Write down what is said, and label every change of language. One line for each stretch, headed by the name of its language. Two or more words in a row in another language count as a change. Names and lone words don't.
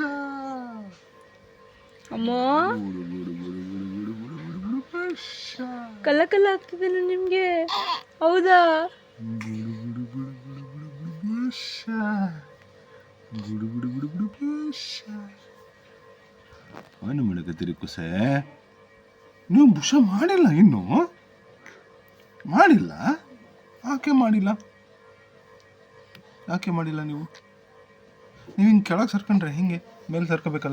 Kannada: ಅಮ್ಮ ಬುಡು ಬುಡು ಬುಡು ಬುಡು ಬುಡು ಬುಡು ಬುಡು ಬುಡು ಬುಷ. ಕಲ್ಲ ಆಗ್ತಿದ್ದೇನಾ ನಿಮ್ಗೆ? ಹೌದಾ? ಬುಡು ಬುಡು ಬುಡು ಬುಡು ಬುಡು ಬುಡು ಬುಷ. ಬುಡು ಬುಡು ಬುಡು ಬುಡು ಬುಷ. ಏನು ಮಾಡಕತ್ತೀರಿ ಕುಸೆ? ನೀವು ಬುಷ ಮಾಡಿಲ್ಲ ಇನ್ನು? ಮಾಡಿಲ್ಲ? ಯಾಕೆ ಮಾಡಿಲ್ಲ ನೀವು? ಹಿಂಗೆ ಕೆಳಗೆ ಸರ್ಕೊಂಡ್ರೆ ಹಿಂಗೆ ಮೇಲೆ ಸರ್ಕೋಬೇಕಲ್ಲ.